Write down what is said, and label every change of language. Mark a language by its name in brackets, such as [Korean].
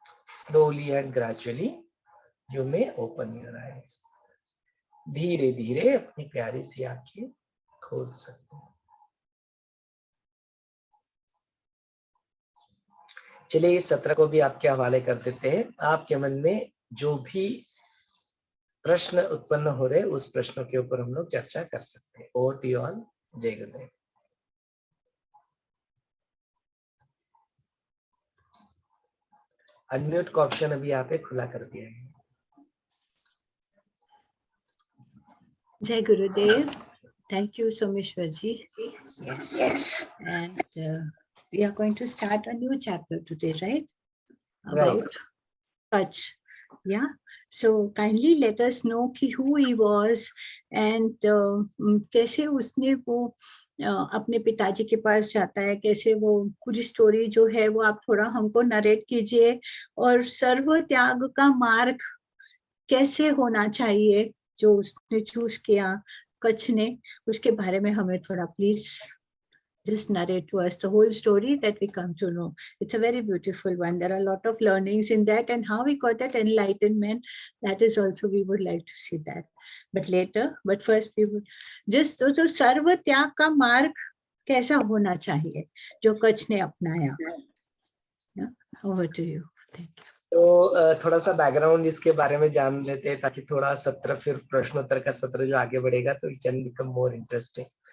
[English] slowly and gradually you may open your eyes. [Hindi] धीरे धीरे अपनी प्यारी सी आंखें खोल सकते हैं। चलिए इस सत्र को भी आपके हवाले कर देते हैं। आपके मन में जो भी प्रश्न उत्पन्न हो रहे उस प्रश्नों के ऊपर हम लोग चर्चा कर सकते हैं। [English] Over to you all. [Hindi] जय गुरुदेव। अनम्यूट का ऑप्शन अभी यहाँ पे खुला कर दिया है। [English] Jai Gurudev. Thank you, Someshwar ji. Yes. And we are going to start a new chapter today, right? About Kutch. Yeah, so kindly let us know [Hindi] कि [English] who he was and [Hindi] कैसे उसने वो अपने पिताजी के पास जाता है, कैसे वो पूरी स्टोरी जो है वो आप थोड़ा हमको नरेट कीजिए, और सर्व त्याग का मार्ग कैसे होना चाहिए जो उसने चूज किया कच्छ ने, उसके बारे में हमें थोड़ा please [English] just narrate to us the whole story that we come to know. It's a very beautiful one. There are a lot of learnings in that, and how we got that enlightenment, that is also we would like to see that. But later, but first we would just [Hindi] तो सर्व त्याग का मार्ग कैसा होना चाहिए जो कच्छ ने अपनाया. [English] Over to you. Thank you. [Hindi] तो थोड़ा सा बैकग्राउंड इसके बारे में जान लेते हैं ताकि थोड़ा सत्र फिर प्रश्नोत्तर का सत्र जो आगे बढ़ेगा तो [English] It can become more interesting.